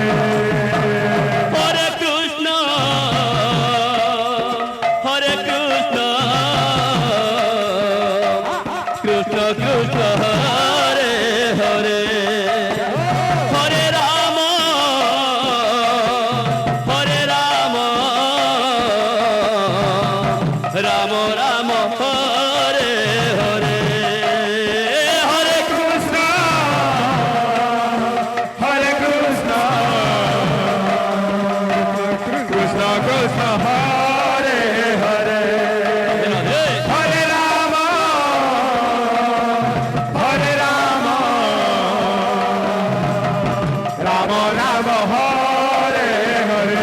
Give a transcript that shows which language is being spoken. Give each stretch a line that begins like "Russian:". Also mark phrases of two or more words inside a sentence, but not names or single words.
Sanskrit: হরে কৃষ্ণ কৃষ্ণ কৃষ্ণ হরে হরে হরে রাম রাম রাম হরে হরে হরে কৃষ্ণ কৃষ্ণ কৃষ্ণ হরে হরে রাধে হরে রাম রাম রাম হরে হরে